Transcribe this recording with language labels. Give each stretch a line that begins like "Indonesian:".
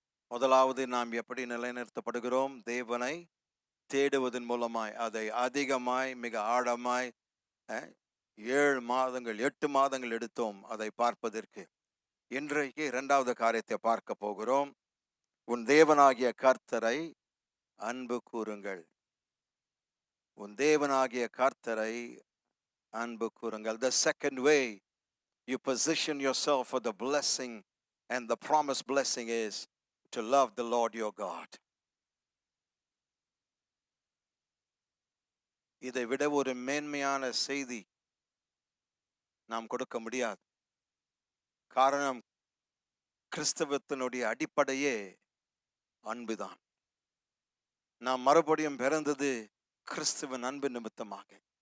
Tamil: முதலாவது, நாம் எப்படி நிலைநிறுத்தப்படுகிறோம்? தேவனை தேடுவதன் மூலமாய், அதை அதிகமாய் மிக ஆழமாய் 7 மாதங்கள் 8 மாதங்கள் எடுத்தோம் அதை பார்ப்பதற்கு. இன்றைக்கு 2வது காரியத்தை பார்க்க போகிறோம். உன் தேவனாகிய கர்த்தரை அன்பு கூறுங்கள். உன் தேவனாகிய கர்த்தரை அன்பு கூறுங்கள்.
English: The second way you position yourself for the blessing and the promised blessing is to love the Lord your God.
Tamil: இதை விட ஒரு மேன்மையான செய்தி நாம் கொடுக்க முடியாது. காரணம், கிறிஸ்தவத்தினுடைய அடிப்படையே அன்புதான். நாம் மறுபடியும் பிறந்தது கிறிஸ்துவின் அன்பு நிமித்தமாக.